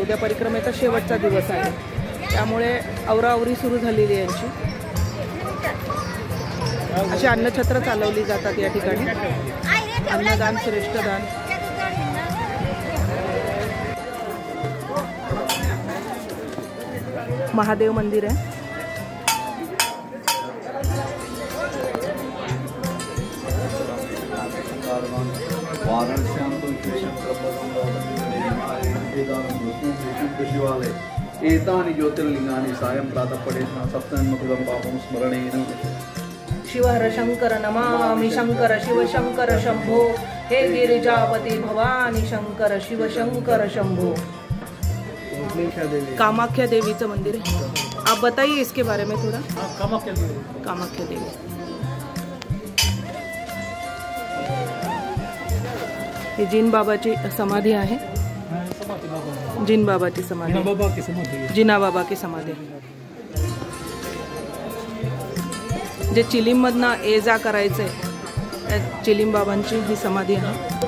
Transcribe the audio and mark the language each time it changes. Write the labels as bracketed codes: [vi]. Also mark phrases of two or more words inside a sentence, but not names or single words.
[mr] उद्या परिक्रमेचा शेवटचा दिवस आहे, त्यामुळे आवराआवरी सुरू झालेली आहे यांची. अशी अन्नछत्र चालवली जातात या ठिकाणी. अन्नदान श्रेष्ठ दान. महादेव मंदिर आहे. [sa] एतानि ज्योतिर्लिंगानि सायं प्रातः पठेत् सप्तन्मकृतं पापं स्मरणेन. शिव हर शंकर नमामि शंकर शिव शंकर शंभो. हे गिरिजापति भवानी शंकर शिव शंकर शंभो. [mr] कामाख्या देवीचं मंदिर है. [hi] आप बताइए इसके बारे में थोड़ा. कामाख्या देवी. [mr] हे जीन बाबाची समाधी आहे. जीन बाबाची समाधी, जिना [hi] बाबा की समाधी. [mr] जे चिलीममधनं ये जा करायचे त्या चिलीम बाबांची ही समाधी आहे.